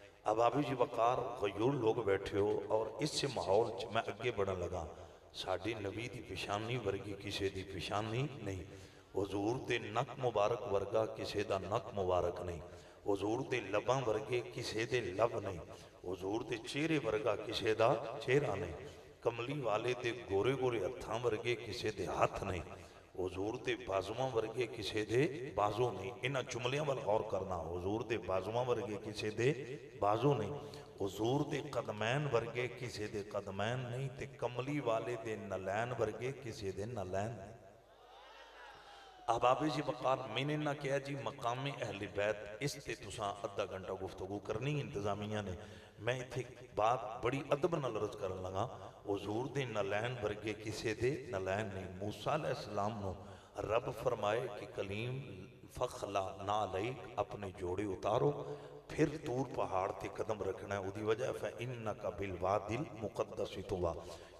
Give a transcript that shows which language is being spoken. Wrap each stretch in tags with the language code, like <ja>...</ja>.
<ur>اب آپ جی وقار غیور لوگ بیٹھے ہو اور اس سے ماحول میں اگے بڑھن لگا.</ur> <pa>ساڈی نبی دی پیشانی ورگی کسے دی پیشانی نہیں. حضور دے نک مبارک ورگا کسے دا نک مبارک نہیں. حضور دے لباں ورگے کسے دے لب نہیں. حضور دے چہرے ورگا کسے دا چہرہ نہیں. کملی والے دے گورے گورے ہتھاں ورگے کسے دے ہاتھ نہیں. حضور دے بازواں ورگے کسے دے بازو نہیں. انہاں جملیاں وال غور کرنا. حضور دے بازواں ورگے کسے دے بازو نہیں. حضور دے قدمین ورگے کسے دے قدمین نہیں. تے کملی والے دے نلین ورگے کسے دے نلین نہیں. احباب جی وقار</pa> <ur>میں نے نہ کہا</ur> <pa>جی مقام اہل بیت اس تے تساں ادھا گھنٹہ گفتگو کرنی انتظامیہ نے. میں اتھے بات بڑی ادب نال عرض کرن لگا. حضور دے نلین ورگے کسے دے نلین نہیں. موسیٰ علیہ السلام نو رب فرمائے کہ کلیم فخلا نالیک اپنے جوڑے اتارو پھر طور پہاڑ تے قدم رکھنا ہے. اُدھی وجہ</pa> <ar>فَإِنَّكَ بِالْوَادِ الْمُقَدَّسِ طُوَى.</ar>